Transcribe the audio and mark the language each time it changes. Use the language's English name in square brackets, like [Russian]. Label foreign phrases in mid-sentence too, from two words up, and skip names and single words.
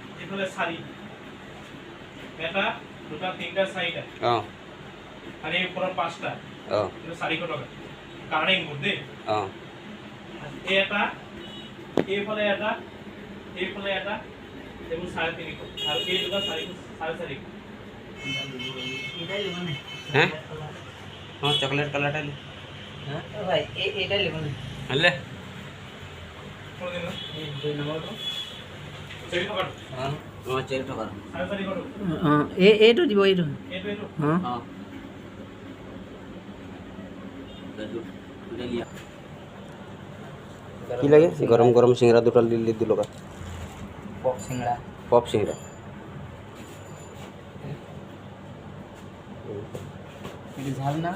[Assamese] এইফালে 4 এটা দুটা তিনটা চাৰিটা আৰু এই ওপৰৰ 5টা এটা 400 টকা [English] carding board [Assamese] দেই এই এটা এইফালে এটা এইফালে এটা এইবোৰ 350 আৰু এই দুটা 450 [Bangla] এটাই লিখো না হ্যাঁ হ্যাঁ [English] chocolate colour [Bangla] লি হ্যাঁ ভাই এটাই লিখো না হলে কোন দিন না এই 2 নম্বর চেরি টাকা হ্যাঁ হ্যাঁ চেরি টাকা 450 করো [Assamese] হ্যাঁ এইটো দিব এইটো এইটো হ্যাঁ [Bangla] কি লাগে গরম গরম সিঙ্গড়া দুটো লিলি দিল কা পপ সিংড়া এটা ঝাল না